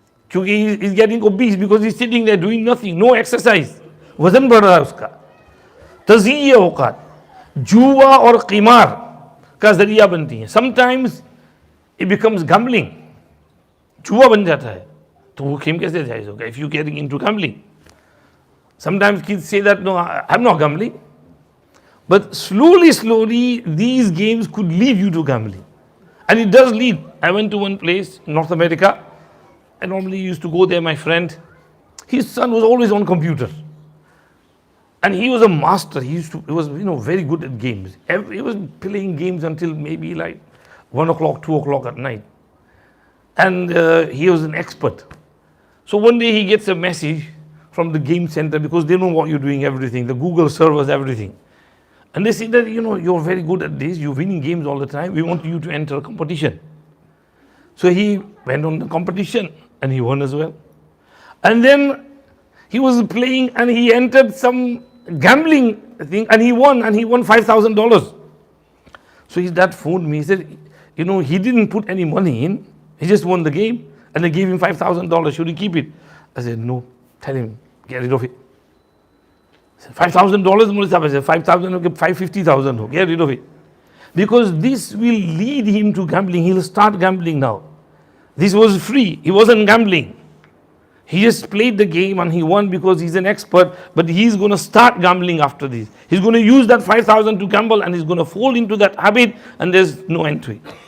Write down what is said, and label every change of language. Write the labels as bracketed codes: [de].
[ur] کیونکہ [en] he is getting obese because he is sitting there doing nothing، no exercise، [ur] وزن بڑھ رہا ہے اس کا۔ تضییع اوقات جوا اور قمار کا ذریعہ بنتی ہیں، [en] sometimes it becomes gambling، [ur] جوا بن جاتا ہے، تو وہ کھیل کیسے جائز ہوگا [en] if you getting into gambling۔ Sometimes kids say that no, I'm not gambling, but slowly these games could lead you to gambling, and it does lead. I went to one place in North America. I normally used to go there. My friend, his son was always on computer, and he was a master. He was very good at games. He was playing games until maybe like 1 o'clock, 2 o'clock at night, and he was an expert. So one day he gets a message from the game center, because they know what you're doing, everything, the Google servers, everything. And they say that, you're very good at this, you're winning games all the time, we want you to enter a competition. So he went on the competition and he won as well. And then he was playing and he entered some gambling thing and he won $5,000. So his dad phoned me, he said, he didn't put any money in, he just won the game and they gave him $5,000, should he keep it? I said, no, tell him, get rid of it. [ur] $5,000 مولوی صاحب ایسے 5,000 کے 550,000 ہو, [en] get rid of it. Because this will lead him to gambling. He'll start gambling now. This was free. He wasn't gambling. He just played the game and he won because he's an expert, but he's going to start gambling after this. He's going to use that 5,000 to gamble and he's going to fall into that habit and there's no end to it.